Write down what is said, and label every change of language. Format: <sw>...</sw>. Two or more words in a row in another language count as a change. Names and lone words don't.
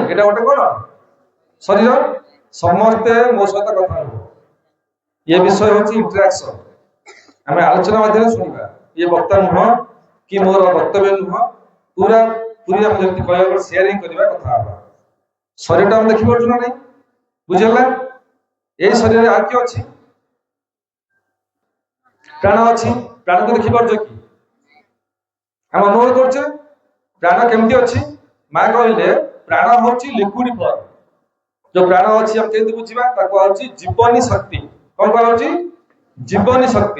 <or>ଏଇଟା ଗୋଟେ କଣ ଶରୀର? ସମସ୍ତେ ମୋ ସହିତ କଥା ହବ। ଏ ବିଷୟ ହଉଛି ଇଣ୍ଟରାକ୍ସନ। ଆମେ ଆଲୋଚନା ମାଧ୍ୟମରେ ଶୁଣିବା। ଇଏ ବକ୍ତା ନୁହଁ କି ମୋର ବକ୍ତବ୍ୟ ନୁହଁ, ପୁରା ପୁରୀ ଆମେ ଯେମିତି କହିବା ସେୟାରିଂ କରିବା, କଥା ହବା। ଶରୀରଟା ଆମେ ଦେଖିପାରୁଛୁ ନା ନାଇଁ? ବୁଝିଗଲା?</or> <bn>এই শরীরে আর কি</bn> <or>ଅଛି? ପ୍ରାଣ ଅଛି। ପ୍ରାଣକୁ ଦେଖିପାରୁଛ କି? ଆମେ ଅନୁଭବ କରୁଛେ ପ୍ରାଣ କେମିତି ଅଛି? ମା କହିଲେ ପ୍ରାଣ ହଉଛି</or> <en>liquid form.</en> <or>ଯୋଉ ପ୍ରାଣ ଅଛି ଆମେ କେମିତି ବୁଝିବା? ତାକୁ ହଉଛି ଜୀବନୀ ଶକ୍ତି। କଣ କୁହାଯାଉଛି? ଜୀବନୀ ଶକ୍ତି।</or>